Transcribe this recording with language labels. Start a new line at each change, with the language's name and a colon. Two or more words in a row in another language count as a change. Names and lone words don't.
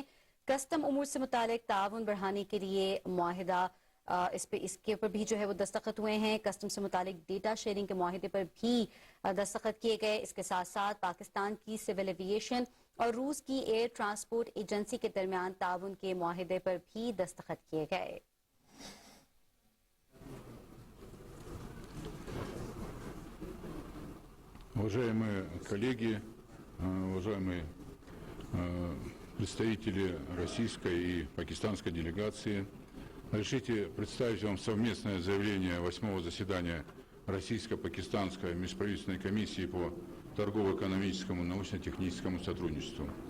Urdu: کسٹم امور سے متعلق تعاون بڑھانے کے لیے معاہدہ، اس کے اوپر بھی جو ہے وہ دستخط ہوئے ہیں. کسٹم سے متعلق
English: data sharing
Urdu: کے معاہدے پر بھی دستخط کیے گئے. اس کے ساتھ ساتھ پاکستان کی
English: civil aviation
Urdu: اور روس کی
English: air transport agency
Urdu: کے درمیان تعاون کے معاہدے پر بھی دستخط کیے گئے.
Russian: Уважаемые коллеги, уважаемые представители российской и пакистанской делегации, разрешите представить вам совместное заявление 8-го заседания Российско-Пакистанской межправительственной комиссии по торгово-экономическому и научно-техническому сотрудничеству.